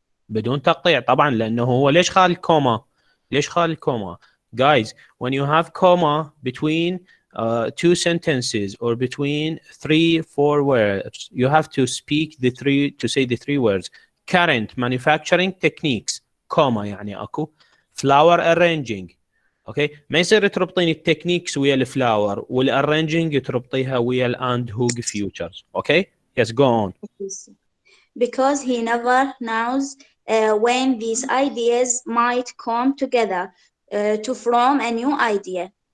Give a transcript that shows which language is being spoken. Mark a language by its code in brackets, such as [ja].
[ar] بدون تقطيع طبعا، لانه هو ليش خال الكوما؟ [en] ليش خال الكوما؟ Guys, when you have comma between two sentences or between 3-4 words, you have to say the three words. Current manufacturing techniques, comma [ar] يعني اكو. [en] Flower arranging. [ar] اوكي، ما يصير تربطين التكنيكس ويا الفلاور والارينجينج تربطيها ويا الاند هوج فيوتشرز. [en] Okay? Yes, go on. Because he never knows when these ideas might come together to form a new idea.